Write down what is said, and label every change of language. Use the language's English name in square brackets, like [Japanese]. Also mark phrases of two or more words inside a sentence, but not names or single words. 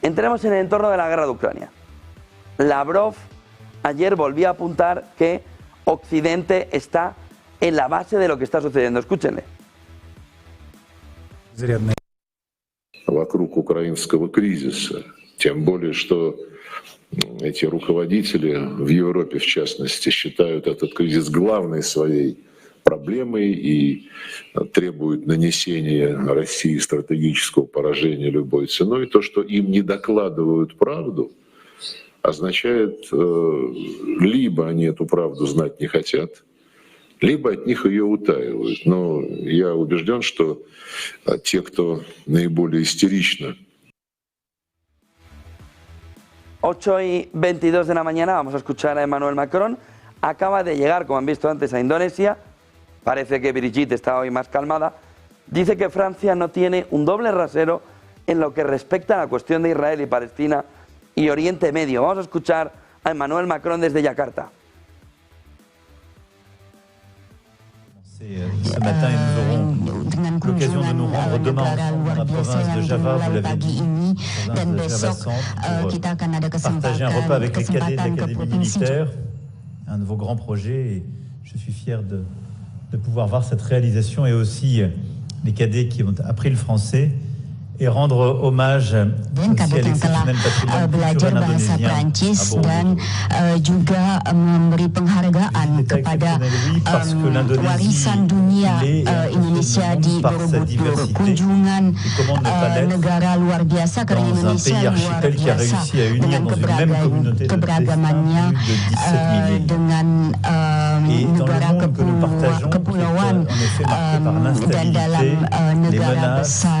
[Spanish] Entremos en el entorno de la guerra de Ucrania. Lavrov ayer volvió a apuntar que Occidente está en la base de lo que está sucediendo. Escúchenle. [Russian] Вокруг украинского кризиса, тем более, что эти руководители в Европе, в частности, считают этот кризис главной своей проблемой и требуют нанесения России стратегического поражения любой ценой. То, что им не докладывают правду, означает, либо они эту правду знать не хотят, либо от них ее утаивают. Но я убежден, что те, кто наиболее истерично. [Spanish] 8:22 de la mañana, vamos a escuchar a Emmanuel Macron. Acaba de llegar, como han visto antes, a Indonesia. Parece que Brigitte está hoy más calmada. Dice que Francia no tiene un doble rasero en lo que respecta a la cuestión de Israel y Palestina y Oriente Medio. Vamos a escuchar a Emmanuel Macron desde Yakarta. [French] Ce matin et nous aurons l'occasion de nous rendre demain ensemble dans la province de Java, vous l'avez dit, province de Java Centre, pour partager un repas avec les cadets de l'Académie militaire, un de vos grands projets. Et je suis fier de pouvoir voir cette réalisation et aussi les cadets qui ont appris le français et rendre hommage aussi à l'exceptionnel patrimoine culturel indonésien à Borobudur. [Indonesian] Juga memberi penghargaan kepada warisan dunia Indonesia di Borobudur. Kunjungan negara luar biasa karena Indonesia luar biasa dengan keberagamannya dengan negara kepulauan dan dalam negara besar.